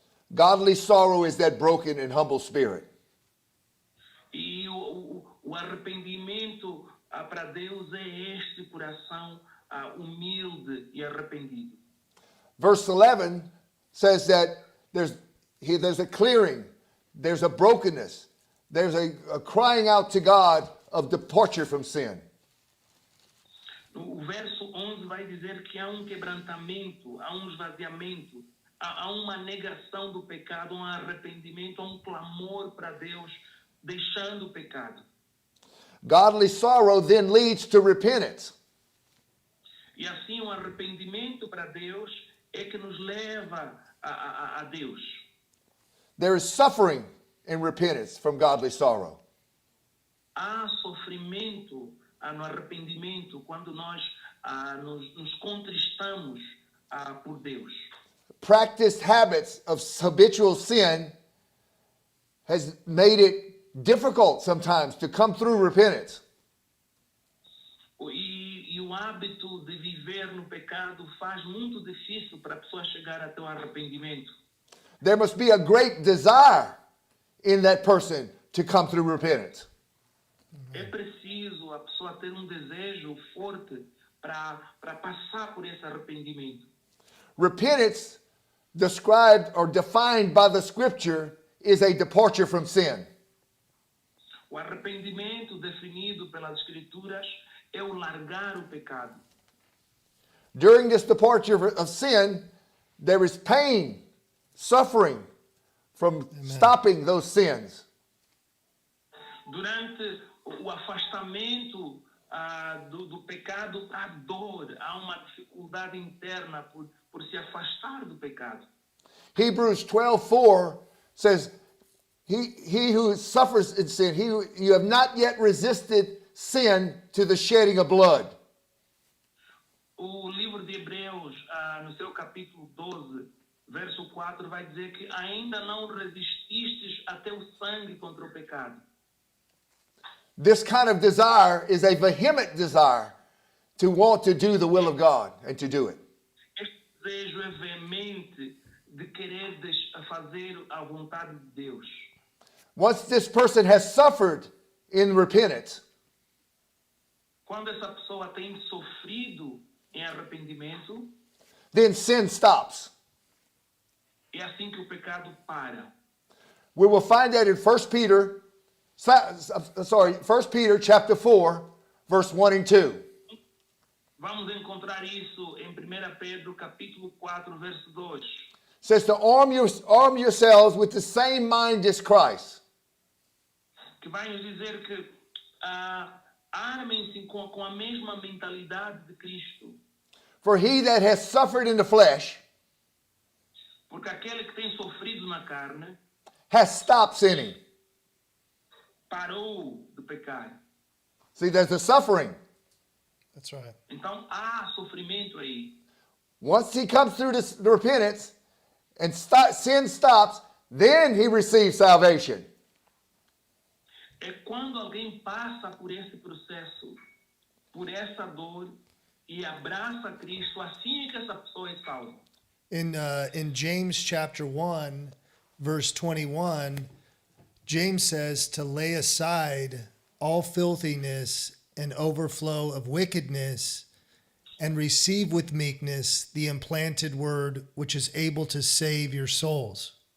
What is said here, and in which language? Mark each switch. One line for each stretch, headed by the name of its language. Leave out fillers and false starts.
English: Godly sorrow is that broken and humble spirit.
Portuguese: E o arrependimento para Deus é este coração humilde e arrependido.
English: Verse 11 says that there's a clearing, there's a brokenness, there's a crying out to God of departure from sin.
Portuguese: O verso 11 vai dizer que há quebrantamento, há esvaziamento, há uma negação do pecado, arrependimento, há clamor para Deus, deixando o pecado.
English: Godly sorrow then leads to repentance.
Portuguese: E assim o arrependimento para Deus é que nos leva a Deus.
English: There is suffering in repentance from godly sorrow.
Portuguese: Há sofrimento no arrependimento quando nós nos contristamos por Deus.
English: Practiced habits of habitual sin has made it difficult sometimes to come through repentance.
Portuguese: E o hábito de viver no pecado faz muito difícil para a pessoa chegar até o arrependimento.
English: There must be a great desire in that person to come through repentance.
Portuguese: É preciso a pessoa ter desejo forte para passar por esse arrependimento.
English: Repentance, described or defined by the scripture, is a departure from sin.
Portuguese: O arrependimento definido pelas Escrituras é o largar o pecado.
English: During this departure of sin, there is pain, suffering from stopping those sins.
Portuguese: Durante o afastamento do pecado, há dor, há uma dificuldade interna por se afastar do pecado.
English: Hebrews 12:4 says, he who suffers in sin, you have not yet resisted sin to the shedding of blood.
Portuguese: O livro de Hebreus, no seu capítulo 12, verso 4, vai dizer que ainda não resististes até o sangue contra o pecado.
English: This kind of desire is a vehement desire to want to do the will of God and to do it.
Portuguese: Este desejo é veemente de querer fazer a vontade de Deus.
English: Once this person has suffered in repentance,
Portuguese: Quando essa pessoa tem sofrido em arrependimento,
English: then sin stops.
Portuguese: é assim que o pecado para.
English: We will find that in 1 Peter chapter 4, verse 1 and 2.
Portuguese: Vamos encontrar isso em 1 Pedro capítulo 4, verso 2.
English: It says to arm yourselves with the same mind as Christ.
Portuguese: Que vai nos dizer que armem-se com a mesma mentalidade de Cristo.
English: For he that has suffered in the flesh
Portuguese: Porque aquele que tem sofrido na carne
English: has stopped sinning.
Portuguese: parou de pecar.
English: See, there's a suffering. That's right.
Portuguese: Então há sofrimento aí.
English: Once he comes through this repentance and sin stops, then he receives salvation.
Portuguese: É quando alguém passa por esse processo, por essa dor e abraça Cristo, assim é que essa pessoa é salva.
English: In James chapter 1, verse 21, James says to lay aside all filthiness and overflow of wickedness and receive with meekness the implanted word which is able to save your souls.